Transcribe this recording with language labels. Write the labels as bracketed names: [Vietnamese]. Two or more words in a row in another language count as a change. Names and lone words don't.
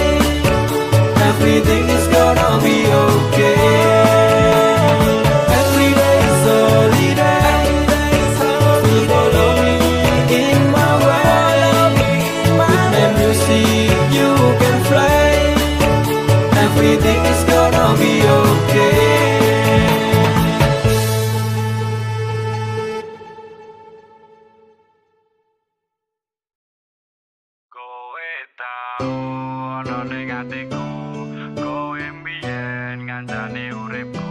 [English] Everything is gonna be okay. Every day is holiday. Still follow me in my way. With my music you can fly. Everything is gonna be okay. [Javanese] Kowe tau ono ning atiku, kowe mbiyen ngancani uripku.